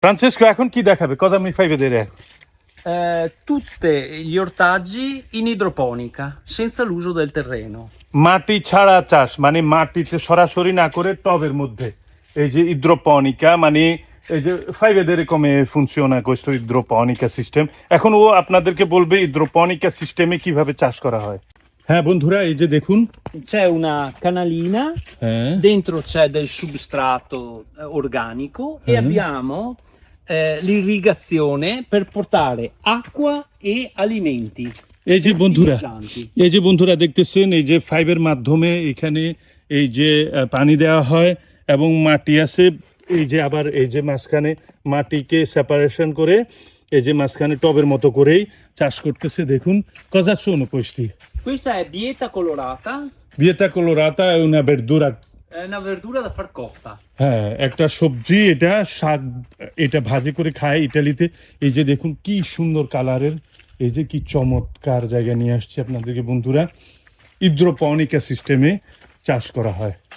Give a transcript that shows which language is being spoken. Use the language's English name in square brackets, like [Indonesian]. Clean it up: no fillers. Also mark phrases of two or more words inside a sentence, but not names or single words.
[Bangla] Francesco, এখন কি দেখাবে? [Italian] Cosa mi fai vedere? Tutti gli ortaggi in idroponica, senza l'uso del terreno. [Bangla] মাটি ছাড়া চাষ, মানে মাটিতে সরাসরি না করে টবের মধ্যে। এই যে [Italian] idroponica, [Bangla] মানে এই যে [Italian] fai vedere come funziona questo idroponica system. [Bangla] এখন ও আপনাদেরকে বলবে idroponica সিস্টেমে কিভাবে চাষ করা হয়। হ্যাঁ বন্ধুরা, এই যে দেখুন। [Italian] C'è una canalina, [Bangla] হ্যাঁ [Italian] dentro c'è del substrato organico e abbiamo l'irrigazione per portare acqua e alimenti. [Bangla] এই যে বন্ধুরা, [Italian] I pianti. [Bangla] এই যে বন্ধুরা দেখতেছেন, এই যে ফাইবের মাধ্যমে এখানে এই যে পানি দেওয়া হয় এবং মাটি আছে, এই যে আবার এই যে মাঝখানে মাটিকে সেপারেশন করে এই যে মাঝখানে টবের মতো করেই চাষ করতেছে। দেখুন, [Italian] cosa sono questi? Questa è bieta colorata, Bieta colorata è una verdura. è una verdura da far cotta. [Bangla] হ্যাঁ, একটা সবজি, এটা শাক, এটা ভাজি করে খায় ইতালিতে। এই যে দেখুন কি সুন্দর কালারের, এই যে কি চমৎকার জায়গা নিয়ে আসছে আপনাদেরকে বন্ধুরা। ইদ্রোপনিকা সিস্টেমে চাষ করা হয়।